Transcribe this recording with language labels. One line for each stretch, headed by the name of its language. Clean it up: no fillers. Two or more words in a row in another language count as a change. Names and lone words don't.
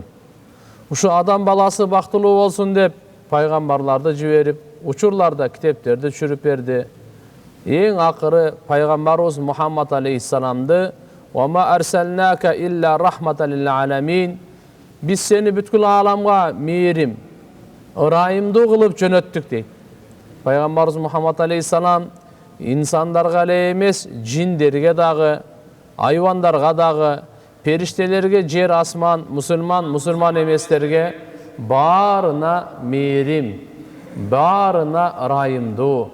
Kyrgyz: Ушу адам баласы бактылуу болсун деп пайгамбарларды жиберип, учурларда китептерди түшүрүп берди. Эң акыры пайгамбарыбыз Мухаммад алейхиссаламды
Arabic: «وما أرسلناك إلا رحمة للعالمين»
Kyrgyz: биз сени бүткүл ааламга мээрим, ырайымдуу кылып жөнөттүк дейт. Пайгамбарыбыз Мухаммад алейхиссалам инсандарга эле эмес, жиндерге дагы, айвандарга дагы, периштелерге, жер асман, мусулман эместерге баарына мээрим, баарына ырайымдуу.